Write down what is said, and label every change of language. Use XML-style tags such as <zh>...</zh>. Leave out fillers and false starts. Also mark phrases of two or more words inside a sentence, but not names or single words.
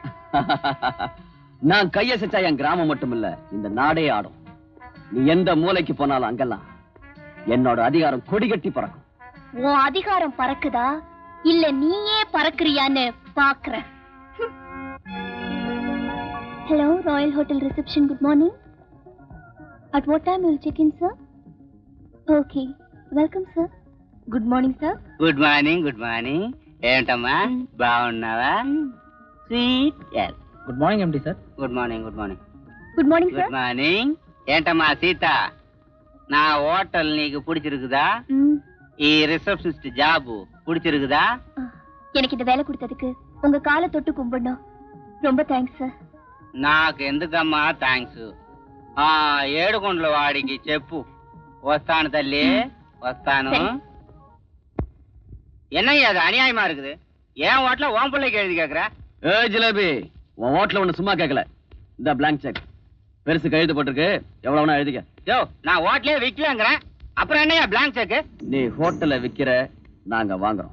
<ta>நான் கையசைச்சா என் கிராமம் மட்டும் இல்ல, இந்த நாடே ஆடும். நீ எந்த மூலைக்கு போனாலும் அங்கெல்லாம் என்னோட அதிகாரம் கொடிகட்டி பறக்கும். உன் அதிகாரம் பறக்குதா இல்ல நீயே பறக்குறியான்னு பாக்குறேன்.</ta> <en>Hello, Royal Hotel reception. Good morning. At what time will check in sir? Okay, Welcome sir. Good morning sir. Good morning. Good morning.</en> <te>ఏంటమ్మా బాగున్నావా?</te> <en>స్వీట్. Good morning MD sir. Good morning. Good morning. Good morning గుడ్ సార్. మార్నింగ్.</en> <te>ఏంటమ్మా సీత, నా హోటల్ నీకు பிடிச்சிருக்குதா?</te> <ta>ఈ</ta> <en>receptionist job</en> <ta>பிடிச்சிருக்குதா? எனக்கு இந்த வேலை கொடுத்ததுக்கு உங்க காலை தொட்டு கும்பிடணும். ரொம்ப தேங்க்ஸ் சார்.</ta> <te>నాకు ఎందుకమ్మా థ్యాంక్స్. ఏడుకొండల వాడికి చెప్పు వస్తాను తల్లి, వస్తాను.</te> <ta>என்னையா அது அநியாயமா இருக்குது? ஏன் ஓட்டல ஓம் பிள்ளைக்கு எழுதி கேக்குற? ஜிலேபி, உன் ஓட்டல ஒண்ணு சும்மா கேட்கல. இந்த</ta> <en>blank cheque</en> <ta>பெருசு கழுத்து போட்டிருக்கு, எவ்வளவுனா எழுதிக்க. யோ, நான் ஹோட்டலே விக்கலங்கறேன், அப்புறம் என்னையா</ta> <en>blank cheque?</en> <ta>நீ ஹோட்டல விக்கிற, நாங்க வாங்குறோம்.</ta>